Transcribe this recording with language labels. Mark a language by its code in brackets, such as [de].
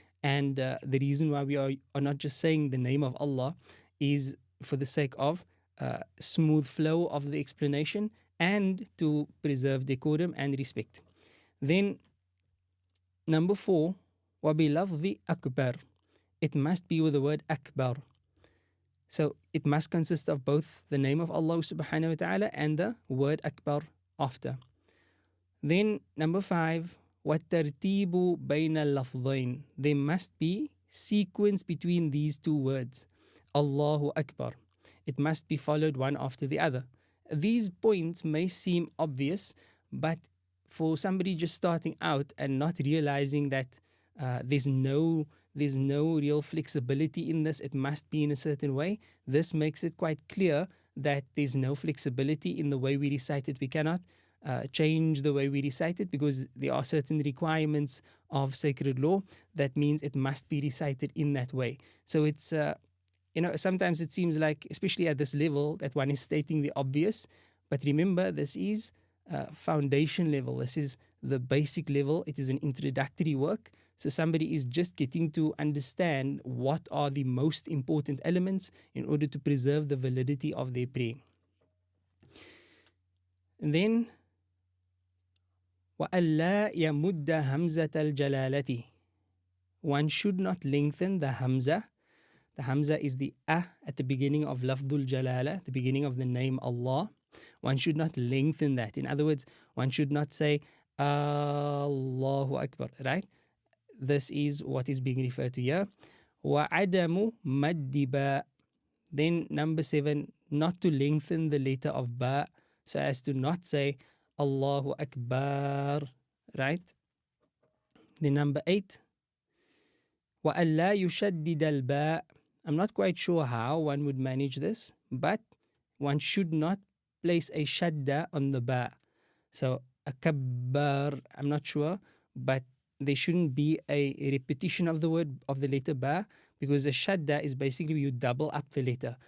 [en] And the reason why we are not just saying the name of Allah is for the sake of smooth flow of the explanation and to preserve decorum and respect. Then number 4, [ar] وَبِلَفْظِ أَكْبَرِ. [en] It must be with the word Akbar. So it must consist of both the name of Allah subhanahu wa ta'ala and the word Akbar after. Then number 5, [ar] وَالتَّرْتِيبُ بَيْنَ اللَّفْظَيْنِ. [en] There must be sequence between these two words. Allahu Akbar. It must be followed one after the other. These points may seem obvious, but for somebody just starting out and not realizing that there's no real flexibility in this, it must be in a certain way, this makes it quite clear that there's no flexibility in the way we recite it. We cannot change the way we recite it because there are certain requirements of sacred law that means it must be recited in that way. So it's sometimes it seems like, especially at this level, that one is stating the obvious. But remember, this is foundation level. This is the basic level. It is an introductory work. So somebody is just getting to understand what are the most important elements in order to preserve the validity of their prayer. [ar] And then, وَأَلَّا يَمُدَّ هَمْزَةَ الْجَلَالَةِ. [en] One should not lengthen the hamza. The hamza is the at the beginning of lafdul jalala, the beginning of the name Allah. One should not lengthen that. In other words, one should not say Allahu Akbar, right? This is what is being referred to here. [ar] وَعَدَمُ مَدِّ بَاء. [en] Then number 7, not to lengthen the letter of ba, so as to not say Allahu Akbar, right? Then number 8, [ar] وَأَلَّا يُشَدِّدَ الْبَاء. [en] I'm not quite sure how one would manage this, but one should not place a shadda on the ba. So akabbar, I'm not sure, but there shouldn't be a repetition of the word of the letter ba, because a shadda is basically you double up the letter.